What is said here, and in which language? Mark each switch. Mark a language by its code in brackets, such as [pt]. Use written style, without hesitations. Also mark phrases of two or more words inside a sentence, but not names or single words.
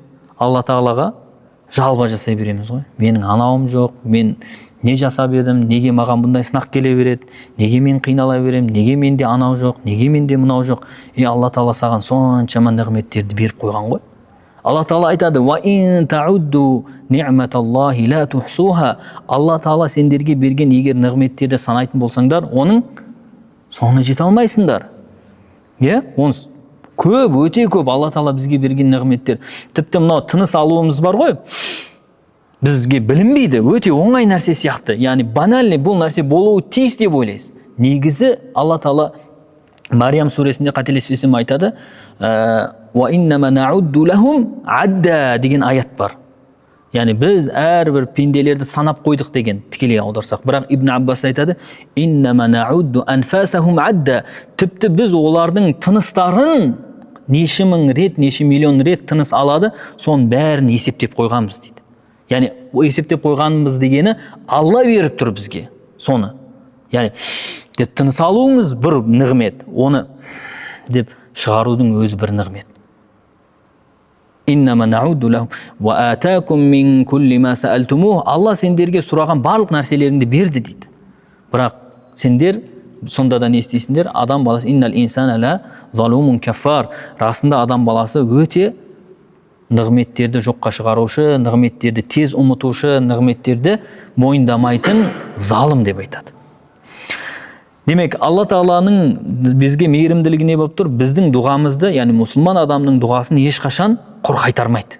[kk] Алла Тағалаға жалба жасай береміз ғой. Менің анауым жоқ, мен не жасап едім, неге маған бұндай сынақ келе береді, неге мен қинала берем, неге менде анау жоқ, неге менде мынау жоқ. Алла Тағала саған соншама нығметтерді беріп қойған ғой. Алла Тағала айтады: [ar] "وإن تعدوا نعمة الله لا تحصوها". [kk] Алла Тағала сендерге берген егер нығметтерді санайтын болсаңдар, оның соңына жете алмайсыңдар. Оны көп, өте көп Алла Тағала бізге берген нығметтер. Тіпті мынау тыныс алуымыз бар ғой. Бізге білінбейді, өте оңай нәрсе сияқты. Яғни банальный бұл нәрсе болуы тиіс деп ойлайсыз. Негізі Алла Тағала Мариям сүресінде қателеспесем айтады: [ar] "وإنما نعد لهم عدا" деген аят бар. [kk] Яғни біз әрбір пенделерді санап қойдық деген тікелей аударсақ. Бірақ Ибн Аббас айтады: [ar] "إنما نعد أنفاسهم عدا". [kk] Тіпті біз олардың тыныстарын неше мың рет, неше миллион рет тыныс алады, соның бәрін есептеп қойғанбыз дейді. Яғни есептеп қойғанымыз дегені Алла беріп тұр бізге соны. Яғни деп тыныс алуыңыз бір нығмет, оны деп шығарудың өзі бір нығмет. [ar] إنما نعد لهم وآتاكم من كل ما سألتموه. [kk] Алла сендерге сұраған барлық нәрселеріңді берді дейді. Бірақ сендер сонда да не істейсіңдер? [ar] Адам баласы إن الإنسان لظلوم كفار. [kk] Расында адам баласы өте нығметтерді жоққа шығарушы, нығметтерді тез ұмытушы, нығметтерді мойындамайтын залым деп айтады. Демек, Алла Тағаланың бізге мейірімділігі не болып тұр? Біздің дұғамызды, яғни мұсылман адамның дұғасын ешқашан құр қайтармайды.